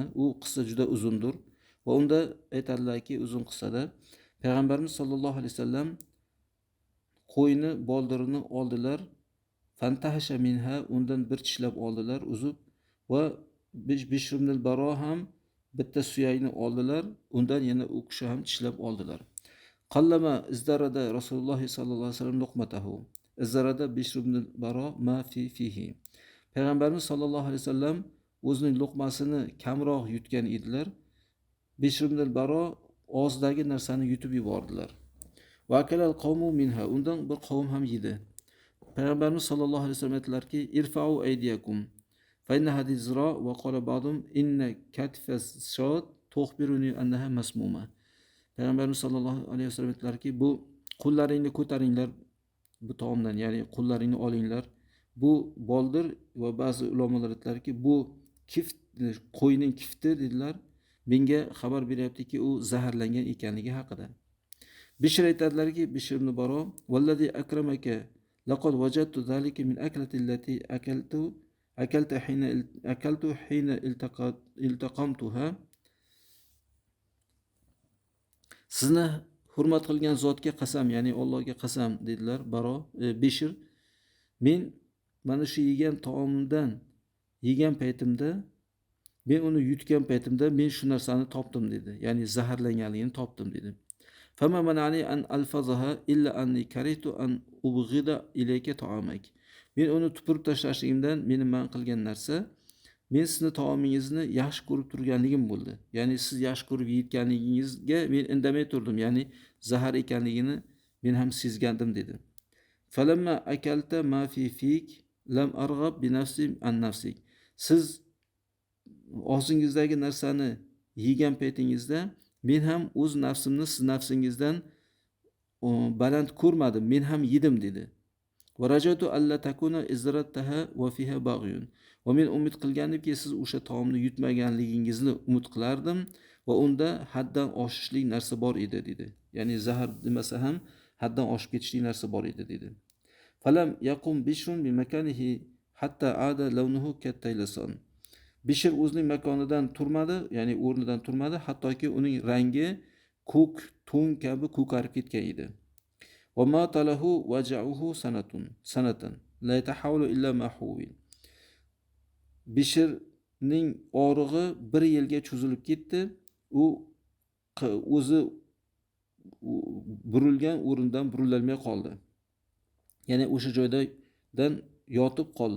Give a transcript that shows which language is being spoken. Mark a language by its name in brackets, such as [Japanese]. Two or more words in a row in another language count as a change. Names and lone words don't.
[Uzbek] U qissa juda uzundir va unda aytadilarki, uzun qissada Payg'ambarimiz sollallohu alayhi vasallam qo'yni boldirini oldilar, [Arabic] فانتهش منها, [Uzbek] undan bir tishlab oldilar, uzib, va Bishr ibn al-Baro ham bitta suyakni oldilar, undan yana u kishi ham tishlab oldilar. [Arabic] فلما ازدرد رسول الله صلى الله عليه وسلم لقمته. ازدرد بشر بن البراء ما فيه. [Uzbek] Payg'ambarimiz sollallohu alayhi vasallam o'zining luqmasini kamroq yutgan edilar. Bishr ibn al-Baro og'zidagi narsani yutib yubordilar. [Arabic] وأكل القوم منها, [Uzbek] undan bir qavm ham yedi. Payg'ambarimiz sollallohu alayhi vasallam aytdilarki, [Arabic] ارفعوا أيديكم فإن هذه ذراع وقال بعضهم إن كتف الشاة تخبرني أنها مسمومة. [Uzbek] Payg'ambarimiz sollallohu alayhi vasallam aytdilarki, bu qo'llaringni ko'taringlar bu taomdan, ya'ni qo'llaringni olinglar. Bu boldir va ba'zi ulamolar aytdilarki, bu kift, qo'yning kifti dedilar. Menga xabar beryaptiki, u zaharlangan ekanligi haqida. Bishr aytadilarki, [Arabic] Bishr ibn Baro, والذي أكرمك لقد وجدت ذلك من أكلتي التي أكلت حين التقمتها. [Uzbek] Sizni hurmat qilgan zotga qasam, ya'ni Allohga qasam dedilar Baro, Bishr. Men mana shu yegan taomdan yegan paytimda, men uni yutgan paytimda men shu narsani topdim dedi. Ya'ni zaharlanganligini topdim dedi. [Arabic] فما منعني أن ألفظها إلا أني كرهت أن أبغض إليك طعامك. [Uzbek] Men uni tupurib tashlashligimdan meni man qilgan narsa, men sizni taomingizni yaxshi ko'rib turganligim bo'ldi. Ya'ni siz yaxshi ko'rib yeyotganligingizga men indamay turdim. Ya'ni zahar ekanligini men ham sezgandim dedi. [Arabic] فلما أكلت ما في فيك لم أرغب بنفسي عن نفسك. [Uzbek] Siz og'zingizdagi narsani yegan paytingizda men ham o'z nafsimni siz nafsingizdan baland ko'rmadim, men ham yedim dedi. [Arabic] ورجوت ألا تكون ازدردتها وفيها بغي. [Uzbek] Va men umid qilgandimki, siz o'sha taomni yutmaganligingizni umid qilardim va unda haddan oshishlik narsa bor edi dedi. Ya'ni zahar demasa ham haddan oshib ketishlik narsa bor edi dedi. [Arabic] فلم يقم بشر بمكانه حتى عاد لونه كالطيلسان. [Uzbek] Bishr o'zining makonidan turmadi, ya'ni o'rnidan turmadi, hattoki uning rangi ko'k to'n kabi ko'karib ketgan edi. [Arabic] وماطله وجعه سنة لا يتحول إلا ما حول. [Uzbek] Bishrning og'rig'i bir yilga cho'zilib ketdi. U o'zi burilgan o'rindan burilolmay qoldi. Ya'ni o'sha joydan yotib qoldi.